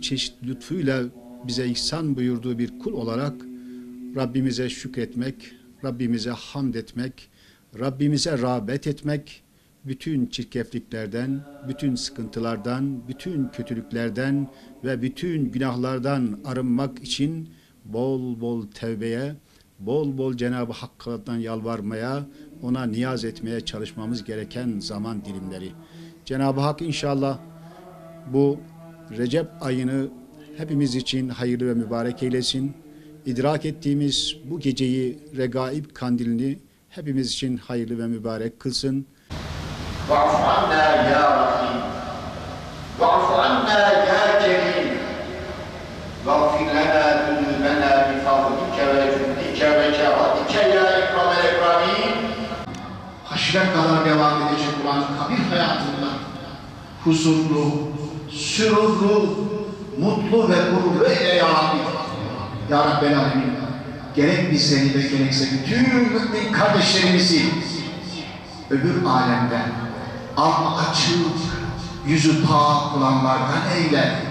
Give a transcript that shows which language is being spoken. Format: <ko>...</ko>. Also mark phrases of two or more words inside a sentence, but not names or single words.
<tr>çeşit lütfuyla bize ihsan buyurduğu bir kul olarak Rabbimize şükretmek, Rabbimize hamd etmek, Rabbimize rağbet etmek, bütün çirkefliklerden, bütün sıkıntılardan, bütün kötülüklerden ve bütün günahlardan arınmak için bol bol tevbeye, bol bol Cenab-ı Hakk'tan yalvarmaya, ona niyaz etmeye çalışmamız gereken zaman dilimleri. Cenab-ı Hak inşallah bu Recep ayını hepimiz için hayırlı ve mübarek eylesin. İdrak ettiğimiz bu geceyi, Regaib kandilini hepimiz için hayırlı ve mübarek kılsın.</tr> <ar>وَاعْفُ عَنَّا يَا رَحِيمُ وَاعْفُ عَنَّا يَا كَرِيمُ وَاغْفِرْ لَنَا ذُنُوبَنَا بِفَضْلِكَ وَجُودِكَ وَكَرَمِكَ يَا اِكْرَمَ الْاَكْرَمِينَ</ar> <tr>Haşre kadar devam edecek olan kabir hayatında huzurlu, sürurlu, mutlu ve gururlu eyle ya Rabbi.</tr> <ar>يا رب العالمين,</ar> <tr>gerek bizleri ve gerekse bütün mümin kardeşlerimizi öbür alemden alnı açık, yüzü pak olanlardan eyle.</tr>